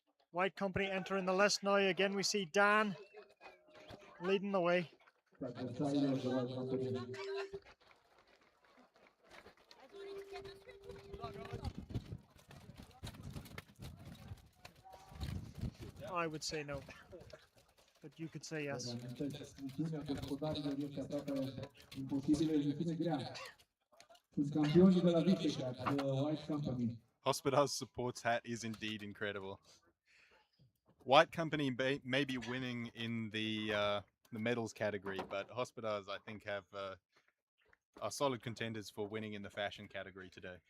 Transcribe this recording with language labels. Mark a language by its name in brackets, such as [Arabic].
[English] White Company entering the list now. Again, we see Dan leading the way. [Romanian] Adversarii de White Company. [English] I would say no, but you could say yes. [Romanian] Reamintesc, misiunea gospodarilor este aproape imposibilă, misiune grea. Sunt campionii de la Visegrad, the White Company. [English] Hospodar's supports hat is indeed incredible. White Company may be winning in the medals category, but Hospodars, I think, are solid contenders for winning in the fashion category today.